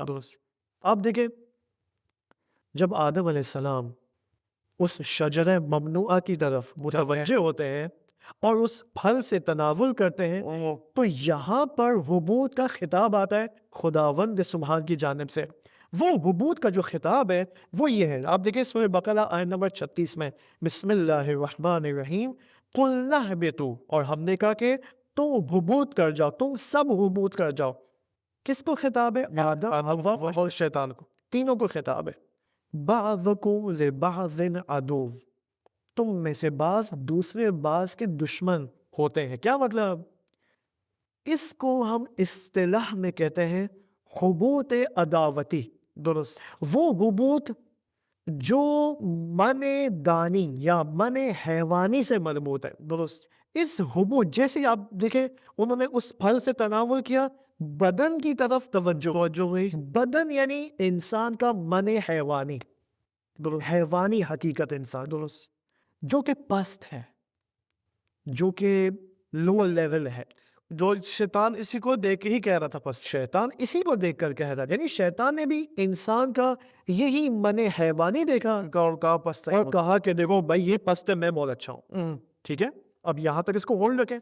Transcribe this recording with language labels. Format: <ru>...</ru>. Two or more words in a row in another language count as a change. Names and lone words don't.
<ur>آپ دیکھیں جب آدم علیہ السلام اس شجرہ ممنوعہ کی طرف متوجہ ہوتے ہیں اور اس پھل سے تناول کرتے ہیں تو یہاں پر حبوط کا خطاب آتا ہے خداوند سبحان کی جانب سے. وہ حبوط کا جو خطاب ہے وہ یہ ہے. آپ دیکھیں سورہ بقرہ آیت نمبر 36 میں</ur> <ar>بسم اللہ الرحمن الرحیم قُلْنَا اهْبِطُوا،</ar> <ur>اور ہم نے کہا کہ تم حبوط کر جاؤ، تم سب حبوط کر جاؤ. کس کو خطاب ہے؟ آدم حوا اور شیطان کو. تینوں کو خطاب ہے.</ur> <ar>بعضکم لبعض عدو،</ar> <ur>تم میں سے بعض دوسرے بعض کے دشمن ہوتے ہیں. کیا مطلب؟ اس کو ہم اصطلاح میں کہتے ہیں حبوط عداوتی. درست. وہ حبوط جو من دانی یا من حیوانی سے مربوط ہے. درست. اس حبوط جیسے آپ دیکھیں انہوں نے اس پھل سے تناول کیا، بدن کی طرف توجہ ہوئی. بدن یعنی انسان کا من حیوانی، حیوانی حقیقت انسان، درست. جو کہ پست ہے، جو کہ</ur> <en>low level</en> <ur>ہے. جو شیطان اسی کو دیکھ کے ہی کہہ رہا تھا پس. شیطان اسی کو دیکھ کر کہہ رہا ہے، یعنی شیطان نے بھی انسان کا یہی من حیوانی دیکھا اور کہا پس اور کہا کہ دیکھو بھائی یہ پست ہے، میں بہت اچھا ہوں. ٹھیک ہے، اب یہاں تک اس کو ہولڈ رکھیں.</ur>